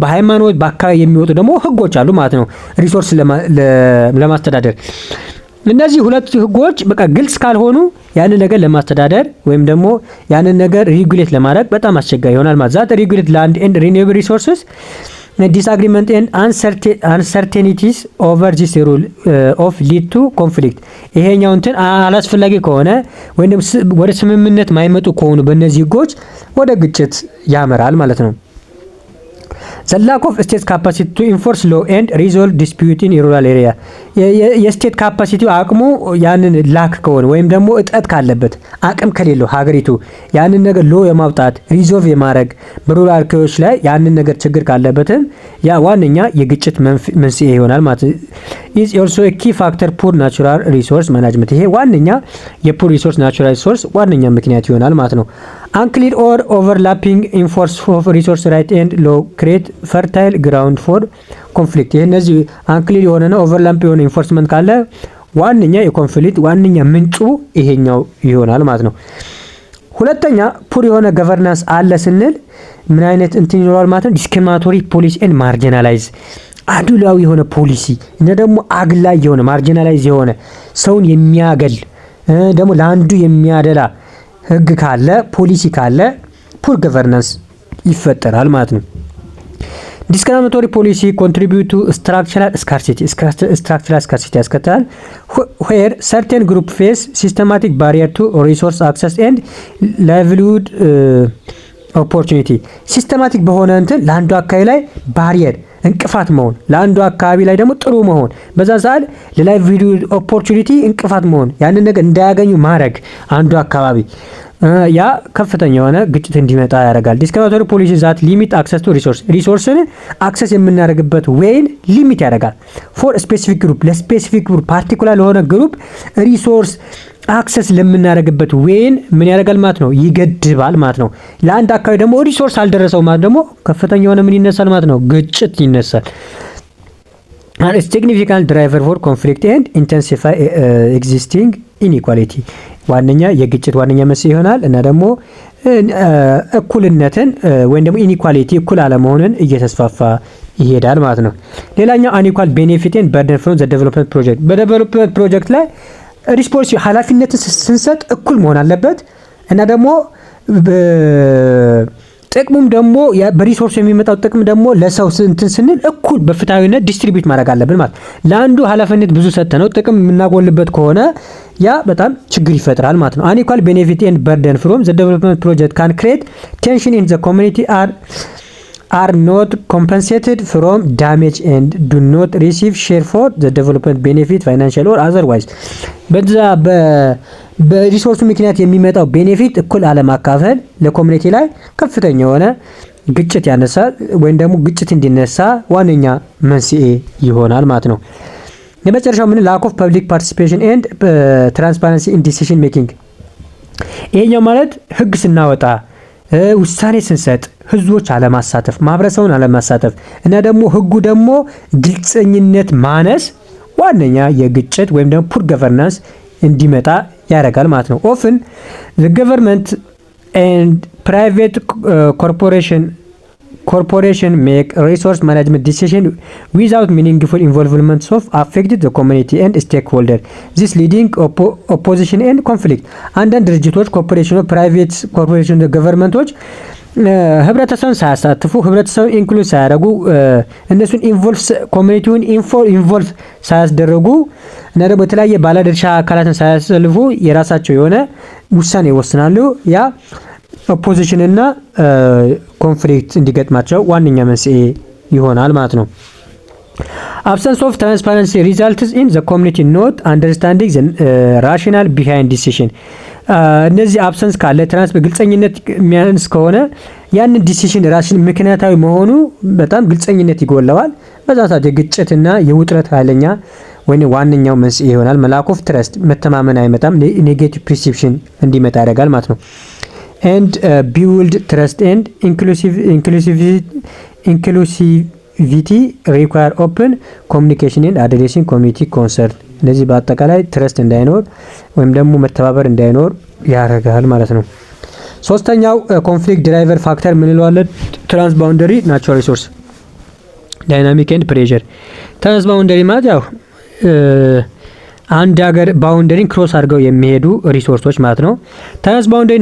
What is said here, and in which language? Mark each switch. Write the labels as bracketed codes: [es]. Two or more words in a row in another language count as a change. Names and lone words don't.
[am] በሃይማኖት በአካባቢ የሚወጡ ደግሞ ህጎች አሉ ማለት ነው ሪሶርስ ለማስተዳደር። እነዚህ ሁለት ህጎች በቃ ግልጽ ካልሆኑ ያንን ነገር ለማስተዳደር ወይም ደግሞ ያንን ነገር ሬጉሌት ለማድረግ በጣም አስቸጋሪ ይሆናል ማለት [en] that regulate land and renewable resources disagreement and uncertainties over these rule of lead to conflict። [am] ይሄኛው እንትን አላስፈላጊ ከሆነ ወይም ወደ ስምምነት ማይመጡ ከሆኑ በእነዚህ ህጎች ወደ ግጭት ያመራል ማለት ነው። [en] The lack of state capacity to enforce law and resolve dispute in rural area state capacity [am] አቅሙ ያንን ላክ ከሆነ ወይም ደግሞ እጥረት ካለበት አቅም ከሌለው ሀገሪቱ ያንን ነገር ሎ የማውጣት ሪዞልቭ የማድረግ በሩራል አካባቢዎች ላይ ያንን ነገር ችግር ካለበትም ያ ዋነኛ የግጭት መንስኤ ይሆናል ማለት ነው። [en] is also a key factor poor natural resource management [am] ይሄ ዋነኛ [en] poor resource natural [am] ሪሶርስ ዋነኛ ምክንያት ይሆናል ማለት ነው። [en] unclear or overlapping enforce of resource right and law create fertile ground for conflict [am] ይሄ እነዚህ unclear የሆነና overlap የሆነ ኢንፎርስመንት ካለ ዋነኛ የኮንፍሊክት ዋነኛ ምንጩ ይሄኛው ይሆናል ማለት ነው። ሁለተኛ ፑር የሆነ ገቨርናንስ አለ ስንል ምን አይነት እንትን ይኖራል ማለት ነው። [en] discriminatory policy and marginalize [am] አድሏዊ የሆነ ፖሊሲ እና ደግሞ አግላይ የሆነ ማርጂናላይዝ የሆነ ሰውን የሚያገል ደግሞ ለአንዱ የሚያደላ ህግ ካለ ፖሊሲ ካለ [en] poor governance [am] ይፈጠራል ማለት ነው። [en] discriminatory policy contribute to structural [am] ስካርሲቲ ያስከትላል [en] where certain group face systematic barrier to resource access and livelihood opportunity [am] ሲስተማቲክ በሆነ እንትን ለአንዱ አካባቢ ላይ ባሪየር እንቅፋት መሆን ለአንዱ አካባቢ ላይ ደግሞ ጥሩ መሆን በዛ ሰዓት [en] livelihood opportunity [am] እንቅፋት መሆን ያንን ነገር እንዳያገኙ ማድረግ አንዱ አካባቢ ያ ከፍተኛ የሆነ ግጭት እንዲመጣ ያደርጋል። [en] discriminatory policy that limit access to resource [am] አክሰስ የምናደርግበት [en] way limit [am] ያደርጋል። [en] for specific group specific group particular [am] ለሆነ ግሩፕ [en] resource access [am] ለምናደርግበት ዌይን ምን ያደርጋል ማለት ነው ይገድባል ማለት ነው። ለአንድ አካባቢ ደግሞ ሪሶርስ አልደረሰው ማለት ደግሞ ከፍተኛ የሆነ ምን ይነሳል ማለት ነው ግጭት ይነሳል። [en] a significant driver for conflict and intensify existing inequality [am] ዋነኛ የግጭት ዋነኛ መንስኤ ይሆናል እና ደግሞ እኩልነትን ወይም ደግሞ ኢኒኳሊቲ እኩል አለመሆንን እየተስፋፋ ይሄዳል ማለት ነው። ሌላኛው [en] unequal benefit and burden from the development project development project [am] ላይ ሪስፖንስ ኃላፊነትን ስንሰጥ እኩል መሆን አለበት እና ደግሞ ጥቅሙም ደግሞ በሪሶርስ የሚመጣው ጥቅም ደግሞ ለሰው እንትን ስንል እኩል በፍትሃዊነት ዲስትሪቢዩት ማድረግ አለብን ማለት ለአንዱ ኃላፊነት ብዙ ሰጥተነው ጥቅም የምናጎልበት ከሆነ ያ በጣም ችግር ይፈጥራል ማለት ነው። [en] unequal benefit and burden from the development project can create tension in the community are not compensated from damage and do not receive share for the development benefit financial or otherwise [am] በዛ በሪሶርሱ ምክንያት የሚመጣው ቤኔፊት እኩል አለማካፈል ለኮሚኒቲ ላይ ከፍተኛ የሆነ ግጭት ያነሳል ወይም ደግሞ ግጭት እንዲነሳ ዋነኛ መንስኤ ይሆናል ማለት ነው። የመጨረሻው ምን [en] lack of public participation and transparency in decision making [am] ይሄኛው ማለት ህግ ስናወጣ ውሳኔ ስንሰጥ ህዝቦች አለማሳተፍ ማህበረሰቡን አለማሳተፍ እና ደግሞ ህጉ ደግሞ ግልጽኝነት ማነስ ዋነኛ የግጭት ወይም ደግሞ [en] poor governance [am] እንዲመጣ ያደርጋል ማለት ነው። [en] often the government and private corporation make resource management decision without meaningful involvement of affected the community and stakeholder this leading opposition and conflict [am] አንዳንድ ድርጅቶች ኮርፖሬሽኖች [en] private corporation governments [am] ህብረተሰቡን ሳያሳትፉ ህብረተሰቡን ኢንክሉድ ሳያደርጉ እነሱን ኮሚኒቲውን ኢንቮልቭ ሳያስደርጉ እና ደግሞ የተለያየ ባለድርሻ አካላትን ሳያሰልፉ የራሳቸው የሆነ ውሳኔ ይወስናሉ። ያ ኦፖዚሽን እና ኮንፍሊክት እንዲገጥማቸው ዋነኛ መንስኤ ይሆናል ማለት ነው። [en] absence of transparency results in the community not understanding the rationale behind decision [am] እነዚህ አብሰንስ ካለ ግልጸኝነት የሚያንስ ከሆነ ያንን [en] decision ration [am] ምክንያታዊ መሆኑ በጣም ግልጸኝነት ይጎለዋል። በዛ ሰዓት የግጭትና የውጥረት ኃይለኛ ወይ ዋነኛው መንስኤ ይሆናል። [en] lack of trust [am] መተማመን አይመጣም [en] negative perception [am] እንዲመጣ ያደርጋል ማለት ነው። [en] and build trust and inclusivity require open communication and addressing community concern [am] ለዚህ በአጠቃላይ ትረስት እንዳይኖር ወይም ደግሞ መተባበር እንዳይኖር ያደርጋል ማለት ነው። ሶስተኛው [en] conflict driver factor [am] ምን እንለዋለን? [en] transboundary natural resource dynamic and pressure። [am] ትራንስባውንደሪ ማለት ያው አንድ ሀገር [en] boundary cross [am] አድርገው የሚሄዱ ሪሶርሶች ማለት ነው። ትራንስባውንደሪ